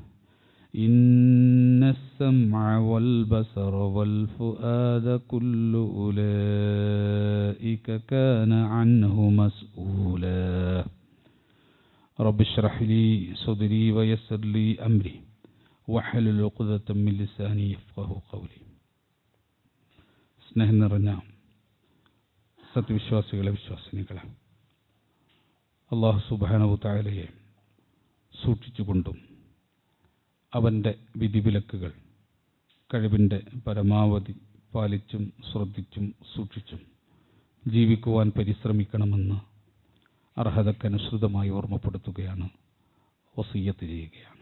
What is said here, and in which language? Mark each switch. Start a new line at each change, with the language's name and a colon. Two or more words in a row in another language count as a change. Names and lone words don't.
Arabic: إن السمع والبصر والفؤاد كل أولئك كان عنه مسؤولا رب اشرح لي صدري ويسر لي أمري واحلل عقدة من لساني يفقهوا قولي
Malayalam: സ്നേഹം നിറഞ്ഞ സത്യവിശ്വാസികളെ വിശ്വാസിനികളെ അല്ലാഹു
Arabic: سبحانه تعالى
Malayalam: സൂക്ഷിച്ചുകൊണ്ടും അവൻ്റെ വിധിവിലക്കുകൾ കഴിവിൻ്റെ പരമാവധി പാലിച്ചും ശ്രദ്ധിച്ചും സൂക്ഷിച്ചും ജീവിക്കുവാൻ പരിശ്രമിക്കണമെന്ന് അർഹതക്കനുസൃതമായി ഓർമ്മപ്പെടുത്തുകയാണ്, വസിയ്യത്ത് ചെയ്യുകയാണ്.